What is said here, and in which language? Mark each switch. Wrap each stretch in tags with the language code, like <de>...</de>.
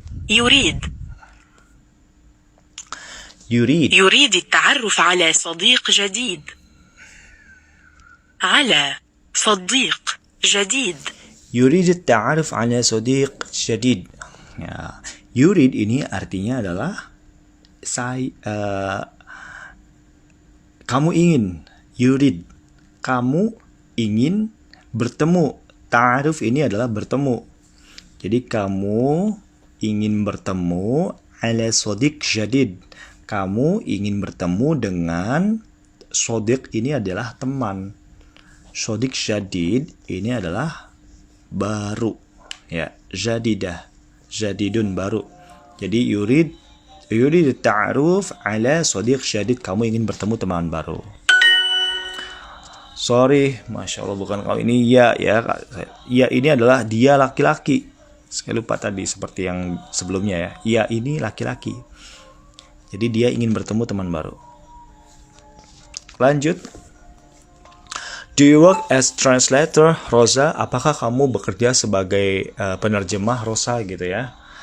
<ar>يريد يريد يريد التعرف على صديق جديد. على صديق جديد. يريد التعرف على صديق جديد.</ar> <id>Ya, yurid ini artinya adalah kamu ingin. Yurid, kamu ingin bertemu. Ta'aruf ini adalah bertemu. Jadi kamu ingin bertemu</id> <ar>ala sodiq jadid.</ar> <id>Kamu ingin bertemu dengan sodiq, ini adalah teman. Sodiq jadid ini adalah baru. Ya, jadidah. Jadidun baru. Jadi</id> <ar>yurid ta'aruf ala sodiq jadid.</ar> <id>Kamu ingin bertemu teman baru. Sorry, Masya Allah bukan kau ini ya. Ya ini adalah dia laki-laki. Saya lupa tadi seperti yang sebelumnya ya. Ya ini laki-laki. Jadi dia ingin bertemu teman baru. Lanjut.</id> <en>Do you work as translator, Rosa?</en> <id>Apakah kamu bekerja sebagai penerjemah, Rosa, gitu ya?</id>